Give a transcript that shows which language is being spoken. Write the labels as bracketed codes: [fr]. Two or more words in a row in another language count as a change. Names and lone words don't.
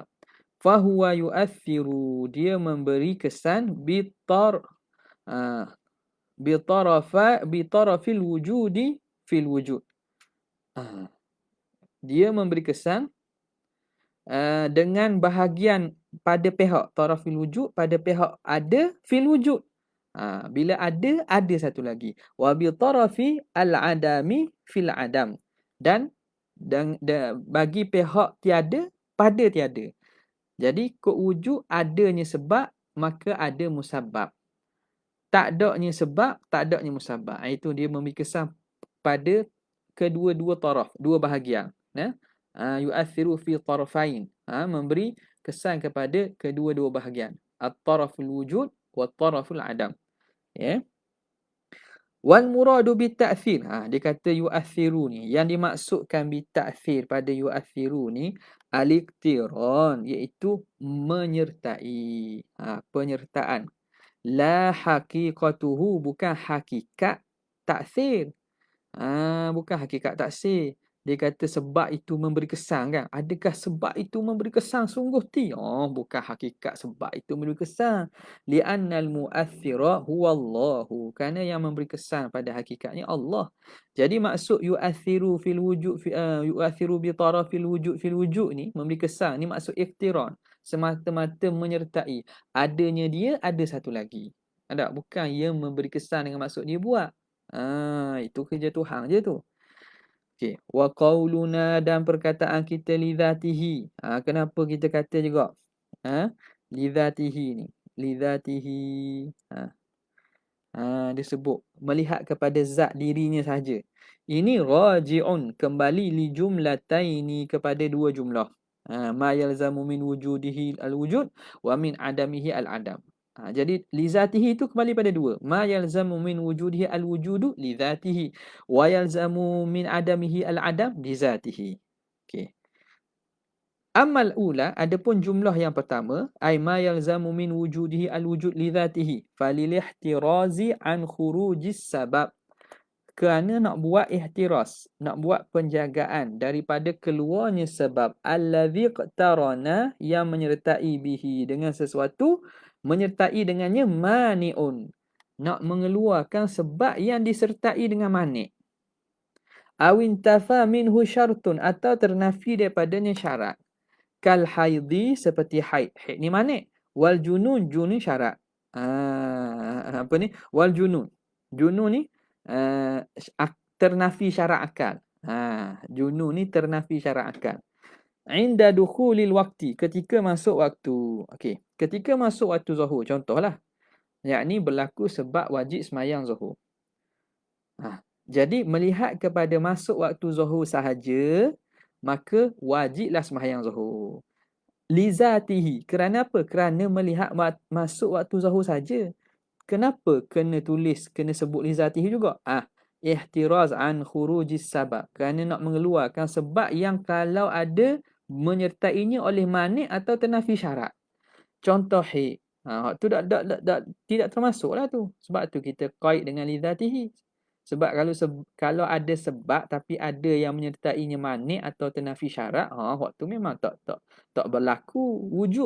[ar] فهو يؤثر, [ms] dia memberi kesan [ar] بطرف الوجود في الوجود. [ms] Dia memberi kesan dengan bahagian pada pihak [ar] طرف الوجود, [ms] pada pihak ada [ar] في الوجود. [ms] Bila ada satu lagi. [ar] وبطرف العدم في العدم. [ms] Dan bagi pihak tiada pada tiada. Jadi kod wujud adanya sebab, maka ada musabab. Tak adanya sebab, tak adanya musabab. Itu dia memberi kesan pada kedua-dua taraf, dua bahagian. [ar] يؤثر في طرفين. [ms] Memberi kesan kepada kedua-dua bahagian. [ar] الطرف الوجود وطرف العدم. والمراد بالتأثير. [ms] Dia kata yu'athiru ni. Yang dimaksudkan bita'thir pada yu'athiru ni, al-iqtiran, iaitu menyertai. Penyertaan. [ar] لا حقيقته, [ms] bukan hakikat ta'thir. Bukan hakikat ta'thir. Dia kata sebab itu memberi kesan kan. Adakah sebab itu memberi kesan sungguh ti? Bukan hakikat sebab itu memberi kesan. [ar] لأن المؤثر هو الله. [ms] Kerana yang memberi kesan pada hakikatnya Allah. Jadi maksud [ar] يؤثر في الوجود, يؤثر بطرف الوجود في الوجود [ms] ni, memberi kesan ni maksud iqtiran. Semata-mata menyertai. Adanya dia, ada satu lagi. Ada? Bukan ia memberi kesan dengan maksud dia buat. Itu kerja Tuhan je tu. Okey, [ar] وقولنا, [ms] dan perkataan kita lidzatihi. Kenapa kita kata juga? Lidzatihi ni. Lidzatihi. Disebut melihat kepada zat dirinya saja. Ini raji'un, kembali [ar] لجملتين, [ms] kepada dua jumlah. [ar] ما يلزم من وجوده الوجود ومن عدمه العدم. [ms] Jadi [ar] لذاته [ms] itu kembali pada dua. [ar] ما يلزم من وجوده الوجود لذاته ويلزم من عدمه العدم لذاته. [ms] Okey. [ar] أما الأولى, [ms] adapun jumlah yang pertama, [ar] أي ما يلزم من وجوده الوجود لذاته فللاحتراز عن خروج السبب. [ms] Kerana nak buat ihtiraz, nak buat penjagaan daripada keluarnya sebab [ar] الذي اقترن [ms] yang menyertai bihi dengan sesuatu, menyertai dengannya mani'un. Nak mengeluarkan sebab yang disertai dengan mani'. [ar] أو انتفى منه شرط [ms] atau ternafi daripadanya syarat. [ar] كالحيض [ms] seperti haid. Haid ni manik. [ar] والجنون, [ms] junun syarat. Apa ni? [ar] والجنون. [ms] Junun ni ternafi syarat akal. Junun ni ternafi syarat akal. [ar] عند دخول الوقت. [ms] Ketika masuk waktu. Okey. Ketika masuk waktu zuhur. Contohlah. Yakni berlaku sebab wajib semayang zuhur. Jadi melihat kepada masuk waktu zuhur sahaja, maka wajiblah sembahyang zuhur. Lizatihi. Kerana apa? Kerana melihat masuk waktu zuhur saja. Kenapa kena tulis, kena sebut lizatihi juga? [ar] احتراز عن خروج السبب. [ms] Kerana nak mengeluarkan sebab yang kalau ada menyertainya oleh manik atau ternafi syarat. Contoh hik. Tu tidak termasuklah tu. Sebab tu kita qaid dengan lizatihi. Sebab kalau ada sebab tapi ada yang menyertainya manik atau ternafi syarat, waktu memang tak berlaku wujud.